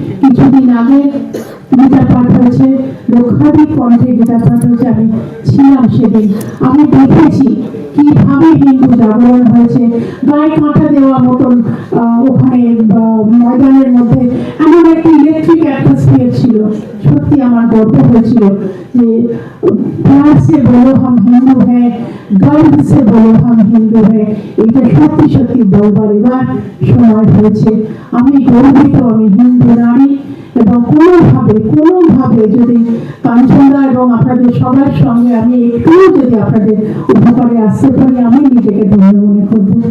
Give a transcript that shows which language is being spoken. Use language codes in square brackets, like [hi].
[bn] কিছুদিন আগে গীতা পাঠ হয়েছে, লক্ষাধিক কণ্ঠে গীতা পাঠ হয়েছে, আমি ছিলাম সেদিন। আমি দেখেছি কিভাবে হিন্দু জাগরণ হয়েছে, গায়ে কাঁটা দেওয়া মতন ওখানে ময়দানের মধ্যে এমন একটা ইলেকট্রিক অ্যাটমসফিয়ার ছিল। সত্যি আমার গর্ব হয়েছিল যে [hi] प्यार से बोलो हम हिंदू हैं, गर्व से बोलो हम हिंदू हैं। [bn] এটা সত্যি সত্যি বলবার এবার সময় হয়েছে। আমি গর্বিত, আমি হিন্দু নারী, এবং কোনোভাবে যদি কাঞ্চনদা এবং আপনাদের সবার সঙ্গে আমি একটুও যদি আপনাদের উপকারে আসতে পারি, আমি নিজেকে ধন্য মনে করব।